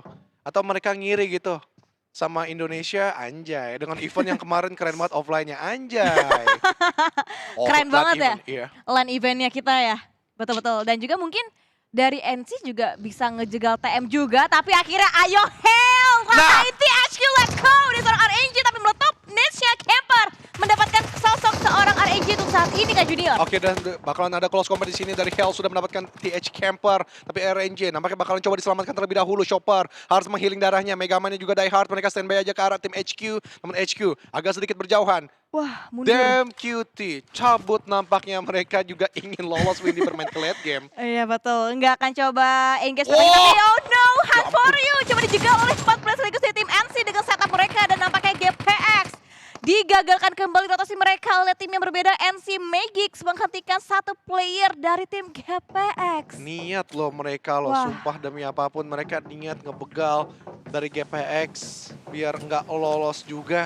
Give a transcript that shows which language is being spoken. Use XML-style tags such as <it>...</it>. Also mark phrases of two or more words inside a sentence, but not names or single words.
<id>Atau mereka ngiri gitu sama Indonesia, anjay. Dengan event yang kemarin keren banget offline-nya, anjay. Keren banget ya, iya. LAN eventnya kita ya. Betul-betul, dan juga mungkin dari NC juga bisa ngejegal TM juga, tapi akhirnya ayo hell, rasain THQ,</id> <en>let's go.</en> <id>Ini seorang RNG tapi meletup, Nisha Camper mendapatkan sosok seorang RNG untuk saat ini Kak Junior. Oke, dan bakalan ada</id> <en>close combat</en> <id>di sini dari Hell sudah mendapatkan TH Camper, tapi RNG nampaknya bakalan coba diselamatkan terlebih dahulu. Chopper harus menghealing darahnya, Megaman juga</id> <en>die hard,</en> <id>mereka standby aja ke arah tim HQ, namun HQ agak sedikit berjauhan. Wah, mundur. Damn QT, cabut nampaknya mereka juga ingin lolos Windy bermain ke</id> <en>late game.</en> <id>Iya betul, nggak akan coba engage tapi</id> <en>oh no, hunt for you.</en> <id>Coba dijegal oleh 4 players sekaligus dari tim NC dengan setup mereka dan nampaknya GPX digagalkan kembali rotasi mereka oleh tim yang berbeda. NC Magix menghentikan satu player dari tim GPX. Niat loh mereka loh, sumpah demi apapun mereka niat ngebegal dari GPX biar nggak lolos juga.</id>